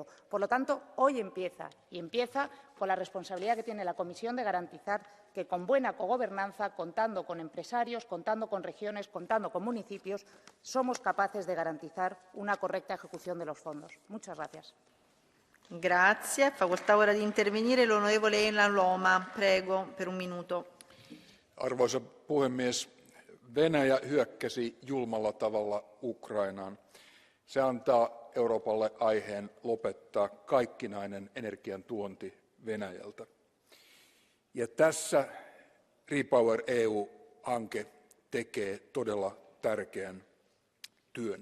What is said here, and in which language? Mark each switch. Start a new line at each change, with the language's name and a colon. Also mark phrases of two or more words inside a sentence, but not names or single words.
Spanish: Por lo tanto, hoy empieza, y empieza con la responsabilidad que tiene la Comisión de garantizar que con buena cogobernanza, contando con empresarios, contando con regiones, contando con municipios, somos capaces de garantizar una correcta ejecución de los fondos. Muchas gracias.
Italian: Grazie. Facoltà ora di intervenire l'onorevole Elena Loma. Prego, per un minuto.
Finnish: Arvoisa puhemies, Venäjä hyökkäsi julmalla tavalla Ukrainaan. Se antaa Euroopalle aiheen lopettaa kaikkinainen energian tuonti Venäjältä. Ja tässä REPower EU-hanke tekee todella tärkeän työn.